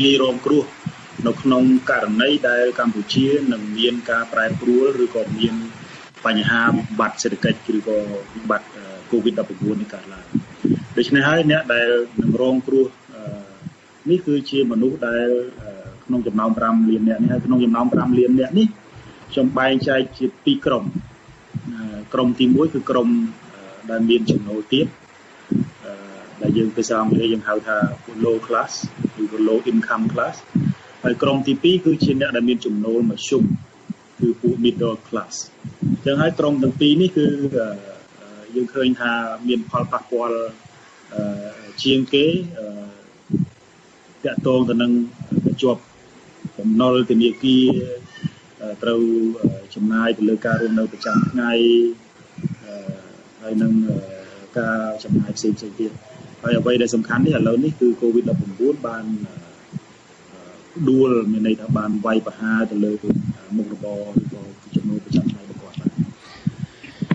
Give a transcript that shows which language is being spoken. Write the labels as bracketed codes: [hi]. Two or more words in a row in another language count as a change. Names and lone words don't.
[km] យរងគ្រោះនៅក្នុងករណីដែលកម្ពុជានឹងមានការប្រែប្រួលឬក៏មានបញ្ហាវិបត្តិសេដ្ឋកិច្ចឬក៏វិបត្តិ COVID-19 នេះកើតឡើងដូច្នេះហើយអ្នកដែលនឹងរងគ្រោះនេះគឺជា មនុស្សដែលក្នុងចំណោម5លាននាក់នេះហើយក្នុងចំណោម5លាននាក់នេះខ្ញុំបែងចែកជា2ក្រុមក្រុមទី1គឺក្រុមដែលមានចំណូល ទាបដែលយើងភាសាអង់គ្លេសយើងហៅថា [en] low class [km] ឬក៏ [en] low income class [km] ហើយក្រុមទី2គឺជាអ្នកដែលមាន ចំណូលមធ្យមគឺពួក [en] middle class [km] អញ្ចឹងហើយក្រុមទាំងពីរនេះគឺយើងឃើញ ថាមានផលប៉ះពាល់ជាងគេតាក់ទងទៅនឹងជាប់បំណុលធនាគារត្រូវចំណាយទៅលើការរស់នៅប្រចាំថ្ងៃហើយនឹងការចំណាយផ្សេងៗទៀតហើយអ្វីដែលសំខាន់នេះឥឡូវនេះគឺ COVID-19 បានដួលមានន័យថាបានវាយប្រហារទៅលើមុខរបរឬក៏ចំណូលប្រចាំថ្ងៃរបស់គាត់បាទ